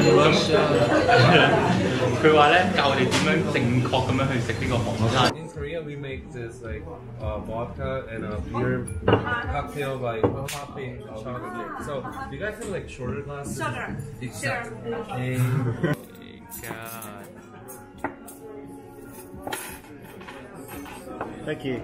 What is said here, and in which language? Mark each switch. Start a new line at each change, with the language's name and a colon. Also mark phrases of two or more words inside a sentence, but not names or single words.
Cantonese: 佢話咧教我哋點樣正確咁樣去食呢個韓餐。
English: In Korea, we make this like vodka and a beer cocktail by popping chocolate. So, do you guys have like shorter glasses? Shorter. Exactly. Thank you.